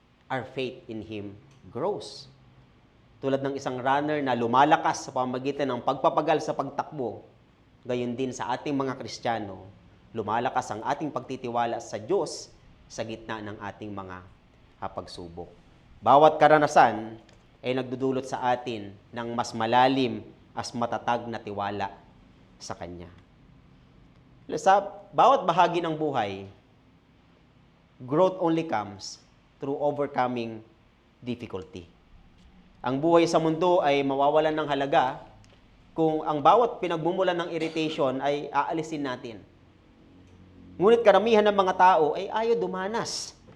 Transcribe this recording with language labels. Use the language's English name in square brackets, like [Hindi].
[English] Our faith in Him grows. [Filipino] Tulad ng isang runner na lumalakas sa pamamagitan ng pagpapagal sa pagtakbo, gayon din sa ating mga Kristiyano, lumalakas ang ating pagtitiwala sa Diyos sa gitna ng ating mga pagsubok. Bawat karanasan ay nagdudulot sa atin ng mas malalim as matatag na tiwala sa Kanya. Sa bawat bahagi ng buhay, [English] growth only comes through overcoming difficulty. [Filipino] Ang buhay sa mundo ay mawawalan ng halaga kung ang bawat pinagmumulan ng irritation ay aalisin natin. Ngunit karamihan ng mga tao ay ayaw dumanas